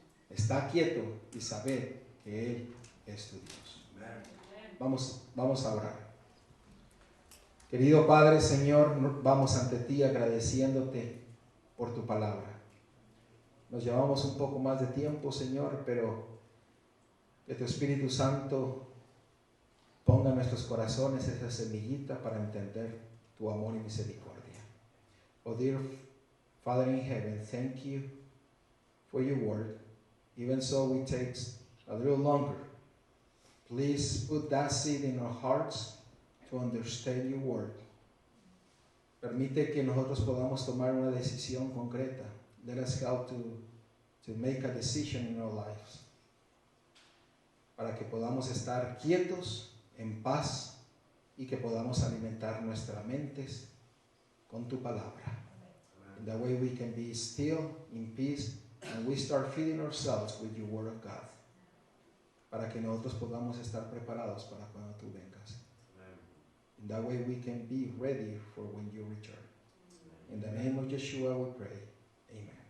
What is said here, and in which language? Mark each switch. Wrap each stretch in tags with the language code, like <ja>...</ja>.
<es>Está quieto y saber que Él es tu Dios. Vamos a orar. Querido Padre, Señor, vamos ante ti agradeciéndote por tu palabra. Nos llevamos un poco más de tiempo, Señor, pero que tu Espíritu Santo ponga en nuestros corazones esa semillita para entender tu amor y misericordia.</es> <en>Oh dear Father in heaven, thank you for your word. Even so it takes a little longer. Please put that seed in our hearts to understand your word.</en> <es>Permite que nosotros podamos tomar una decisión concreta.</es> <en>Let us help to make a decision in our lives.</en> <es>Para que podamos estar quietos, en paz, y que podamos alimentar nuestras mentes con tu palabra.</es> <en>In that way we can be still, in peace, and we start feeding ourselves with your word of God.</en> <es>Para que nosotros podamos estar preparados para cuando tú vengas.</es> <en>In that way we can be ready for when you return. In the name of Yeshua we pray. Amen.</en>